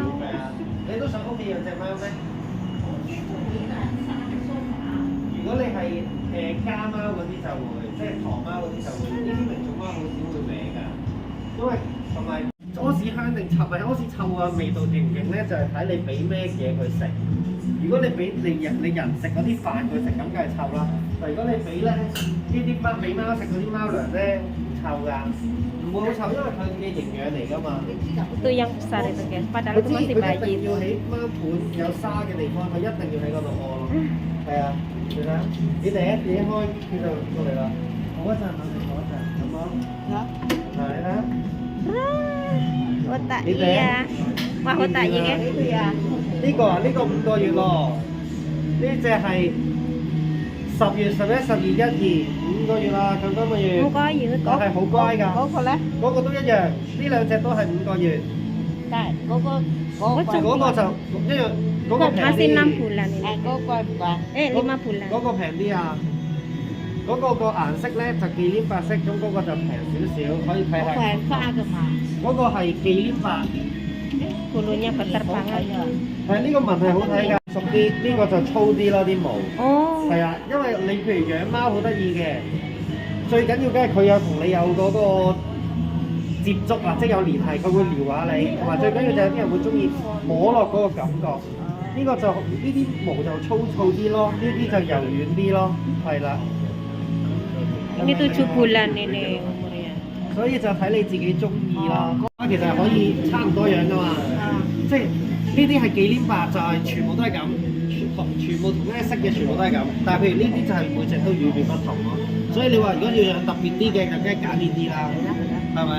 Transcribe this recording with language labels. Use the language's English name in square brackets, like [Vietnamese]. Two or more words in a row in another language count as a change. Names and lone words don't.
[Cantonese] 係啊，你都想屋企養隻貓咩？如果你係家貓嗰啲就會，即係唐貓嗰啲就會，呢啲名種貓好少會搲㗎，因為同埋屙屎香定臭，咪屙屎臭啊味道勁唔勁咧，就係睇你俾咩嘢佢食。如果你俾你人食嗰啲飯佢食，咁梗係臭啦。但如果你俾咧呢啲貓俾貓食嗰啲貓糧咧，唔臭㗎，唔會好臭，因為佢嘅營養嚟㗎嘛。 [Indonesian] Itu yang besar itu guys, [Cantonese] 佢 [Indonesian] padahal [Cantonese] 知 [Indonesian] itu [Cantonese] 佢 [Indonesian] masih [Cantonese] 一 [Indonesian] bayi [Cantonese] 定 [Indonesian] itu. [Cantonese] 要喺貓盤有沙嘅地方，佢一定要喺嗰度屙咯。係啊，你睇，你第一開佢就過嚟啦。坐一陣，坐一陣，咁咯。嗱，你睇。 [Indonesian] Otak iya. Wah otak iya guys. [Cantonese] 呢個啊，呢個5個月咯。呢只係10月、11、12、12 5個月啦，咁多個月。 [Vietnamese] Không có gì hết. [Cantonese] 我係好乖㗎。嗰個咧，嗰個都一樣，呢兩隻都係5個月。但係嗰個嗰個就一樣，嗰個平 [Indonesian] Masih 6 [Cantonese] 啲。 [Indonesian] bulan ini. [Cantonese] 嗰個貴唔貴？ [Indonesian] 5 bulan. [Cantonese] 嗰個平啲啊！嗰個個顏色咧就忌廉白色，咁嗰個就平少少，可以睇下。嗰個係花㗎嘛？嗰個係忌廉白。 [Indonesian] Bulunya berterbangan. [Cantonese] 係呢個紋係好睇㗎，熟啲，呢個就粗啲咯啲毛。 Oh. 係啊，因為你譬如養貓好得意嘅，最緊要梗係佢有同你有嗰個接觸啊，即係有聯繫，佢會撩下你，同埋最緊要就係啲人會中意摸落嗰個感覺。呢個就呢啲毛就粗糙啲咯，呢啲就柔軟啲咯，係啦。 [Indonesian] Ini 7 bulan ini umurnya. [Cantonese] 所以就睇你自己中意啦。其實係可以差唔多樣噶嘛，即係呢啲係忌廉白就係全部都係咁，全部同一色嘅全部都係咁。但係譬如呢啲就係每隻都與別不同咯。所以你話如果要養特別啲嘅，就梗係揀呢啲啦，係咪啊？